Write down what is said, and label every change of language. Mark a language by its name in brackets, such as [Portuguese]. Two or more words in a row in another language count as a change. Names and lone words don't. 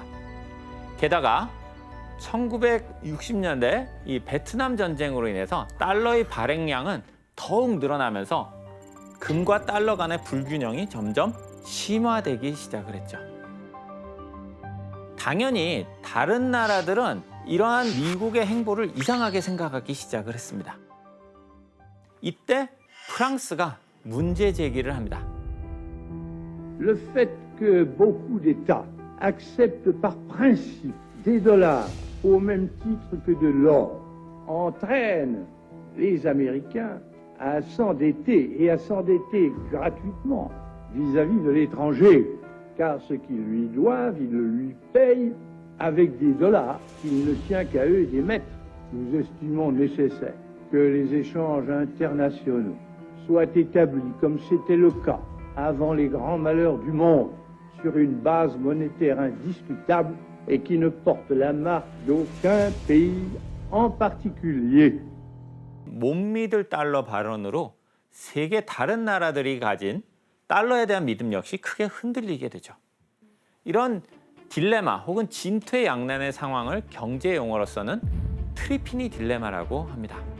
[Korean] 게다가 1960년대 이 베트남 전쟁으로 인해서 달러의 발행량은 더욱 늘어나면서 금과 달러 간의 불균형이 점점 심화되기 시작을 했죠. 당연히 다른 나라들은 이러한 미국의 행보를 이상하게 생각하기 시작을 했습니다. 이때 프랑스가 문제 제기를 합니다. [French] Le fait que beaucoup d'États acceptent par principe des dollars au même titre que de l'or entraîne les Américains à s'endetter et à s'endetter gratuitement vis-à-vis de l'étranger, car ce qu'ils lui doivent, ils le lui payent avec des dollars qu'il ne tient qu'à eux d'émettre. Nous estimons nécessaire que les échanges internationaux soient établis comme c'était le cas avant les grands malheurs du monde, sur une base monétaire indiscutable et qui ne porte la marque d'aucun pays en particulier. [Korean] 못 믿을 달러 발언으로 세계 다른 나라들이 가진 달러에 대한 믿음 역시 크게 흔들리게 되죠. 이런 딜레마 혹은 진퇴양난의 상황을 경제 용어로서는 트리피니 딜레마라고 합니다.